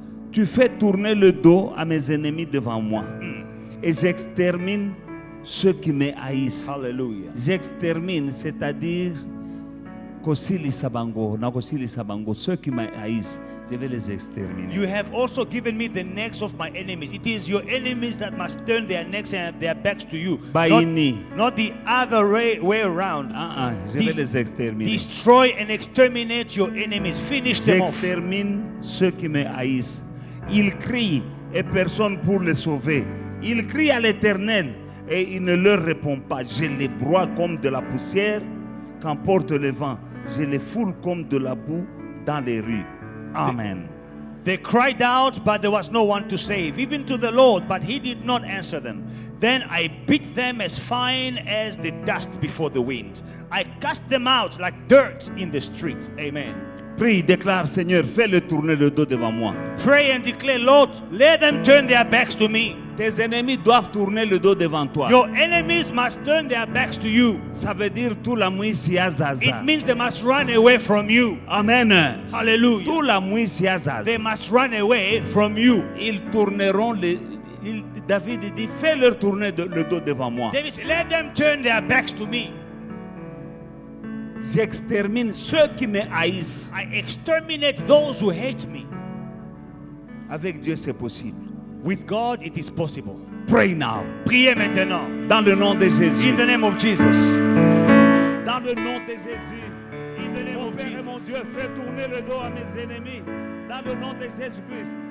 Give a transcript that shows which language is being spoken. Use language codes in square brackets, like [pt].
[fr] Tu fais tourner le dos à mes ennemis devant moi. Et j'extermine ceux qui me haïssent. Hallelujah. J'extermine, c'est-à-dire [ln] Kosili Sabango, Nakosili Sabango, [fr] ceux qui me haïssent, je vais les exterminer. [en] You have also given me the necks of my enemies. It is your enemies that must turn their necks and their backs to you. Baini. Not the other way around. [fr] Je vais les exterminer. [en] Destroy and exterminate your enemies. Finish them off. [fr] J'extermine ceux qui me haïssent. Ils crient et personne pour les sauver. Ils crient à l'Éternel et il ne leur répond pas. Je les broie comme de la poussière qu'emporte le vent. Je les foule comme de la boue dans les rues. Amen. [en] They cried out, but there was no one to save, even to the Lord, but he did not answer them. Then I beat them as fine as the dust before the wind. I cast them out like dirt in the street. Amen. [fr] Prie, déclare, Seigneur, fais-le tourner le dos devant moi. [en] Pray and declare, Lord, let them turn their backs to me. [fr] Tes ennemis doivent tourner le dos devant toi. [en] Your enemies must turn their backs to you. [fr] Ça veut dire tout la muisia zaza. [en] It means they must run away from you. Amen. Hallelujah. Tout la muisia zaza. They must run away from you. [fr] Ils tourneront David dit, fais-leur tourner le dos devant moi. [en] David said, let them turn their backs to me. [fr] J'extermine ceux qui me haïssent. [en] I exterminate those who hate me. [fr] Avec Dieu, c'est possible. [en] With God, it is possible. Pray now. [fr] Priez maintenant. Dans le nom de Jésus. [en] In the name of Jesus. [fr] Dans le nom de Jésus. [en] In the name [fr] Mon [en] of [fr] Père et mon [en] Jesus. [fr] Dieu, fais tourner le dos à mes ennemis. Dans le nom de Jésus-Christ.